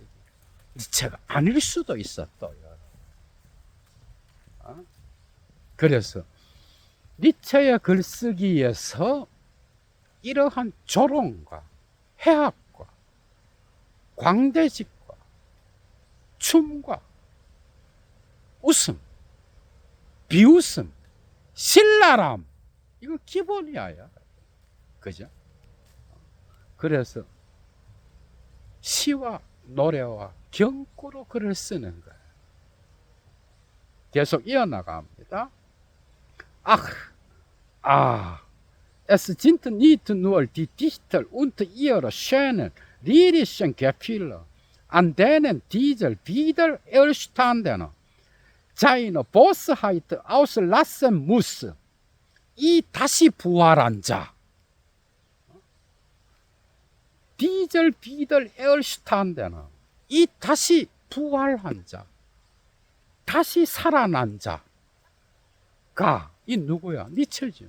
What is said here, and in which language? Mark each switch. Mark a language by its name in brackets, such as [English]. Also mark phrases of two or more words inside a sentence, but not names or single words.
[Korean] 니체가 아닐 수도 있었어요. 그래서 니체의 글쓰기에서 이러한 조롱과 해악과 광대직과 춤과 웃음, 비웃음, 신랄함, 이거 기본이야. 그죠? 그래서 시와 노래와 경구로 글을 쓰는 거예요. 계속 이어나갑니다. [German] Es sind nicht nur die Dichter und ihre schönen lyrischen Gefühle, an denen dieser Widerstanden seine Bosheit auslassen muss. [Korean] 이 다시 부활한 자, [German] dieser Widerstanden, [Korean] 이 다시 부활한 자, 다시 살아난 자가 이 누구야? 니체지.